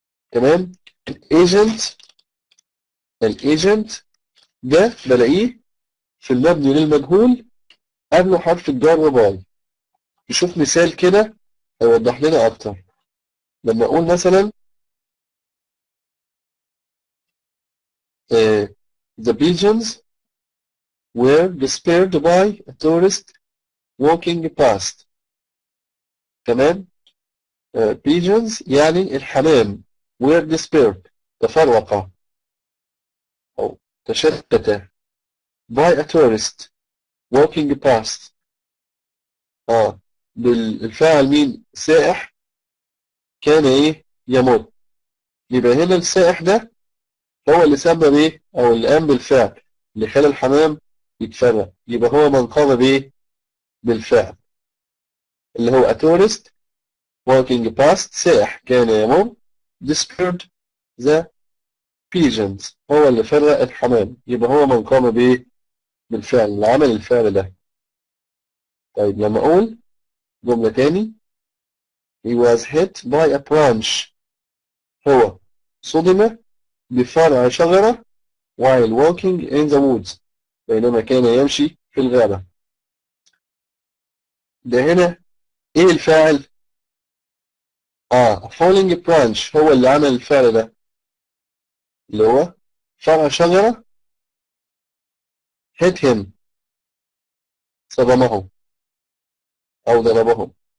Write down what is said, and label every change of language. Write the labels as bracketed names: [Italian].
[Arabic] تمام. الايجنت ده بلاقيه في المبني للمجهول قبله حرف الجر باي. نشوف مثال كده هيوضح لنا اكتر. لما اقول مثلا [English] the pigeons were disturbed by a tourist walking past. [Arabic] تمام. [English] pigeons [Arabic] يعني الحمام، [English] were disturbed [Arabic] تفرق أو تشتت [English] by a tourist walking past. [Arabic] بالفاعل مين؟ سائح كان ايه؟ يمر. يبقى هنا السائح ده هو اللي سبب ايه؟ او اللي قام بالفعل اللي خلى الحمام يتفرق، يبقى هو من قام بايه؟ بالفعل، اللي هو [English] a tourist walking past، [Arabic] سائح كان يمر، [English] disturbed the pigeons، [Arabic] هو اللي فرق الحمام، يبقى هو من قام بايه؟ بالفعل اللي عمل الفعل ده. طيب لما اقول جملة تاني. [English] he was hit by a branch. [Arabic] هو صدم بفرع شجرة [English] while walking in the woods. [Arabic] بينما كان يمشي في الغابة. ده هنا ايه الفاعل؟ falling branch هو اللي عمل الفعل ده، اللي هو فرع شجرة [English] hit him، [Arabic] صدمه أو ضربه.